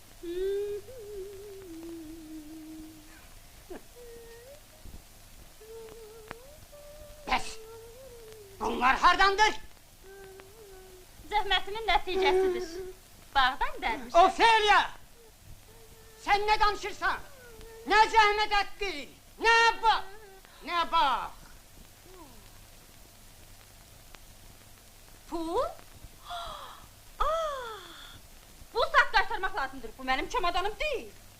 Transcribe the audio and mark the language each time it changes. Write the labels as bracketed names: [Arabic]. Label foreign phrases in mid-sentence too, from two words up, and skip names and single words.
[Azerbaijani] Pes! Bunlar hardandır? Zəhmətimin nəticəsidir. Bağdan dərmişəm. Ofelia! Sen ne danışırsan? [Turkish] Ne zahmet ettin? Ne bak? Ne bak? [Azerbaijani] Pul? Bu saat qaytarmaq lazımdır. Bu mənim çamadanım deyil.